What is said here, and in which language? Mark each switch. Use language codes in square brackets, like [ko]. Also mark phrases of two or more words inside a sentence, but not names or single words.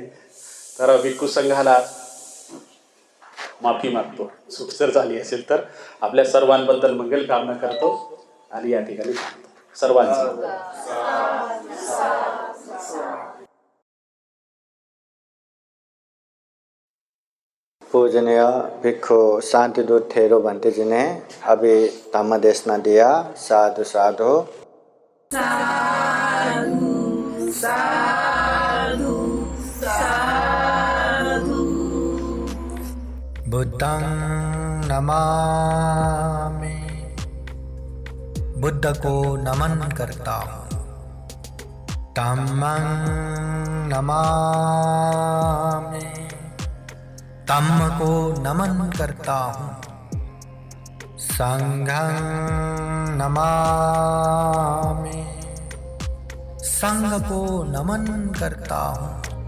[mr] तर भिक्खू संघाला माफी मागतो, चूक जर झाली असेल तर. आपल्या सर्वांबद्दल मंगल कामना करतो आणि या ठिकाणी सर्वांचं [hi] पूजनीय भिक्खु शांतिदूत थेरो बंटे जी ने अभी धम्म देशना दिया. [pi] साधु साधु साधु साधु साधु. बुद्धं नमामि, [hi] बुद्ध को नमन करता हूँ. [pi] धम्मं नमामि, [hi] धम्म को नमन करता हूँ. [pi] संघं नमामि, [hi] संघ को नमन करता हूँ.